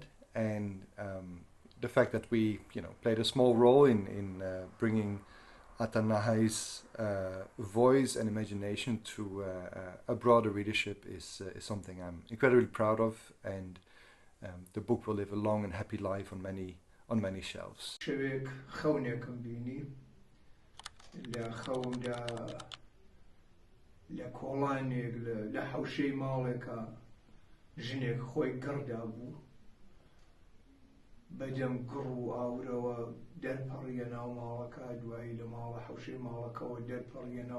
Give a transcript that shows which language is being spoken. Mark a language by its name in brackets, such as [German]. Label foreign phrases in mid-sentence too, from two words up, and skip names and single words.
[English] And the fact that we, played a small role in bringing Ata Nahai's voice and imagination to a broader readership is something I'm incredibly proud of, and the book will live a long and happy life on many shelves. [Central Kurdish] بەدەم گڕ و ئاورەوە دەرپەڕیە ناو ماڵەکە، دوایی لە ماڵە حەوشەی ماڵەکەەوە دەرپەڕیە ناو